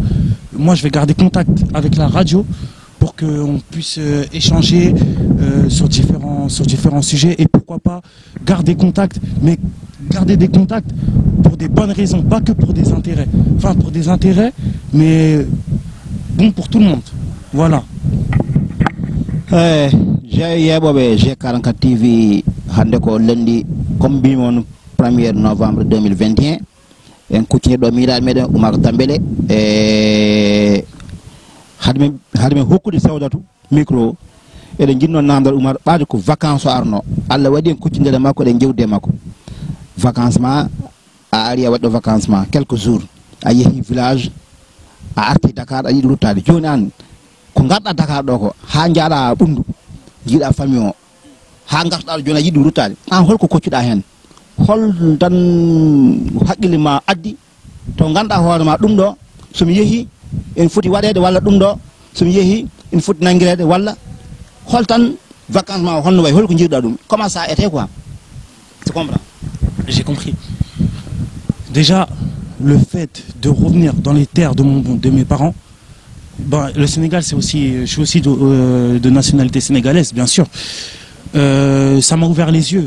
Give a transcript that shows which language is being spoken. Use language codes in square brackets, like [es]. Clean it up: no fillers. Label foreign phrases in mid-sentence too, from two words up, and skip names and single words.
[fr] Moi, je vais garder contact avec la radio pour qu'on puisse échanger sur différents sujets et pourquoi pas garder contact, mais garder des contacts pour des bonnes raisons, pas que pour des intérêts. Enfin, pour des intérêts, mais bon pour tout le monde. Voilà. [ff] J'ai G44 TV hande ko lundi comme bimon 1er novembre 2021 en kuccine do miiraade meden Oumar Tambélé e hadme hokkude sawdatu micro eden jinno namdal Oumar baade ko vacances o arno Allah wadi en kuccindere makko de jewde makko vacances ma a ari a waddo vacances ma [fr] quelques jours [ff] a yehi village a arti Dakar a yidi ruttade joni an ko garda Dakar do ko ha jaada bundu jiida famille o ha garda joni a yidi ruttade an holko koccuda hen hol tan haqqille ma addi to ganda hoore ma dum do somi yehi en foti wadede walla dum do somi yehi en foti nangirede walla hol tan vacances ma honno way holko jirda dum [fr] comment ça était quoi tu comprends? J'ai compris. Déjà, le fait de revenir dans les terres de mes parents, ben, le Sénégal, je suis aussi de nationalité sénégalaise, bien sûr. Ça m'a ouvert les yeux.